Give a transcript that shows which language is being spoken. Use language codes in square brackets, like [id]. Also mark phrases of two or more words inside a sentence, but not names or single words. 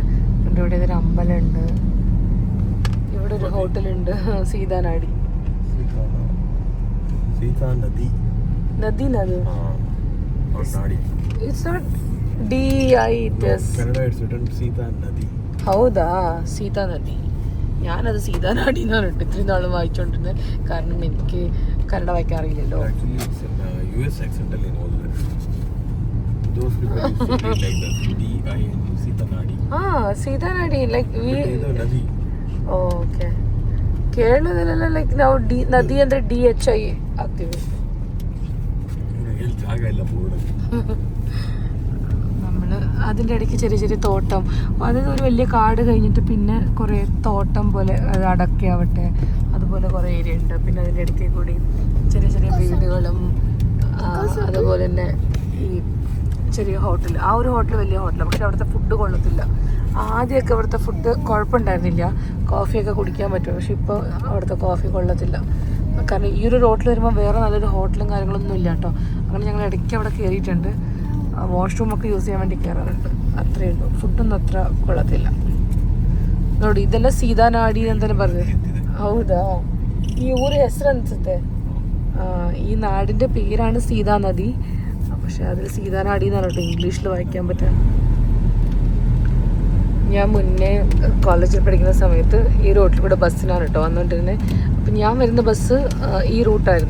[ml] എൻ്റെ ഇവിടെ ഒരു അമ്പലമുണ്ട്, ഇവിടെ ഒരു ഹോട്ടലുണ്ട്, സീതാനാടി നദി. [en] It's not D-I-T-S. [kn] ಹೌದಾ, ಸೀತಾ ನದಿ. [ml] ഞാനത് സീതാനാടി എന്നാണ് കേട്ടോ ഇത്രയും നാളും വായിച്ചുകൊണ്ടിരുന്നത്, കാരണം എനിക്ക് കന്നഡ വായിക്കാൻ അറിയില്ലല്ലോ. [en] സീതാനാടി like okay. [kn] ಕೇರಳದಲ್ಲೆಲ್ಲ ಲೈಕ್ ನಾವು ನದಿ ಅಂದರೆ DHI ಆಗ್ತೀವಿ. [ml] നമ്മൾ അതിൻ്റെ ഇടയ്ക്ക് ചെറിയ ചെറിയ തോട്ടം, അതായത് ഒരു വലിയ കാട് കഴിഞ്ഞിട്ട് പിന്നെ കുറേ തോട്ടം പോലെ, അത് അടക്കയാവട്ടെ അതുപോലെ കുറേ ഏരിയ ഉണ്ട്. പിന്നെ അതിൻ്റെ ഇടയ്ക്ക് കൂടി ചെറിയ ചെറിയ വീടുകളും അതുപോലെ തന്നെ ഈ ചെറിയ ഹോട്ടൽ. ആ ഒരു ഹോട്ടൽ വലിയ ഹോട്ടലാണ്, പക്ഷെ അവിടുത്തെ ഫുഡ് കൊള്ളത്തില്ല. ആദ്യമൊക്കെ അവിടുത്തെ ഫുഡ് കുഴപ്പമുണ്ടായിരുന്നില്ല, കോഫിയൊക്കെ കുടിക്കാൻ പറ്റും. പക്ഷെ ഇപ്പോൾ അവിടുത്തെ കോഫി കൊള്ളത്തില്ല. കാരണം ഈ ഒരു റോട്ടിൽ വരുമ്പോൾ വേറെ നല്ലൊരു ഹോട്ടലും കാര്യങ്ങളൊന്നും ഇല്ല കേട്ടോ. അങ്ങനെ ഞങ്ങൾ ഇടയ്ക്ക് അവിടെ കയറിയിട്ടുണ്ട്, വാഷ്റൂമൊക്കെ യൂസ് ചെയ്യാൻ വേണ്ടി കയറാറുണ്ട്. അത്രയേ ഉള്ളൂ, ഫുഡൊന്നും അത്ര കൊള്ളത്തില്ല. [kn] ನೋಡಿ ಇದೆಲ್ಲ ಸೀತಾನಾಡಿ ಅಂತಾನೆ പറഞ്ഞത്. ಹೌದಾ, ಈ ಊರ ಹೆಸರು ಅನ್ಸುತ್ತೆ. [ml] ഈ നാടിൻ്റെ പേരാണ് സീതാ നദി, പക്ഷെ അതിൽ സീതാനാടി എന്നാണ് കേട്ടോ ഇംഗ്ലീഷിൽ വായിക്കാൻ പറ്റുക. ഞാൻ മുന്നേ കോളേജിൽ പഠിക്കുന്ന സമയത്ത് ഈ റോട്ടിൽ കൂടെ ബസ്സിനാണ് കേട്ടോ വന്നുകൊണ്ടിരുന്നത്. അപ്പം ഞാൻ വരുന്ന ബസ് ഈ റൂട്ടായിരുന്നു.